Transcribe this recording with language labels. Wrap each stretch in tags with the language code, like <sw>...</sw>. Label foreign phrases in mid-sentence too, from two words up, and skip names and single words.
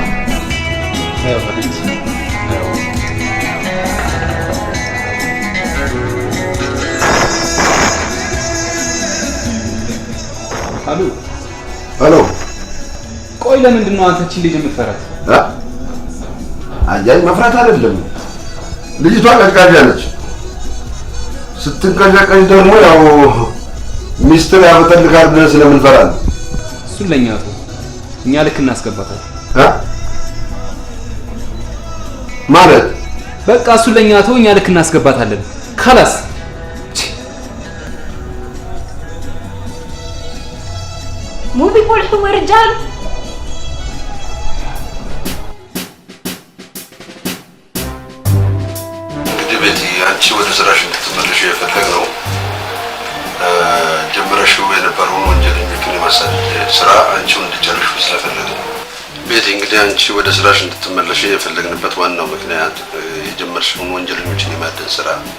<ar>ايوه حبيبتي ايوه. الو الو</ar> <am>ቆይ ለምንድን ነው አንተ እቺን ልጅ የምትፈራት? አጃይ መፍራት አይደለም። ልጅቷ ቀዝቃዛ ነች። ስትንቀዠቀዥ ደግሞ ያው ሚስጥር ያበጠልካል ብለን ስለምንፈራ ነው። እሱን ለኛ ተው፣ እኛ ልክ እናስገባታለን። ማለት በቃ እሱን ለኛ ተው፣ እኛ ልክ እናስገባታለን። خلاص</am> <ar>مو بيفرحوا رجال.</ar> <am>ቤቲ አንቺ ወደ ስራሽ እንድትመለሽ የፈለግነው ጀምረሽው የነበረውን ወንጀለኞችን የማሳደድ ስራ አንቺው እንድጨርሹ ስለፈለግን ቤቲ እንግዲህ አንቺ ወደ ስራሽ እንድትመለሽ የፈለግንበት ዋናው ምክንያት የጀመርሽውን ወንጀለኞችን የማደን ስራ</am>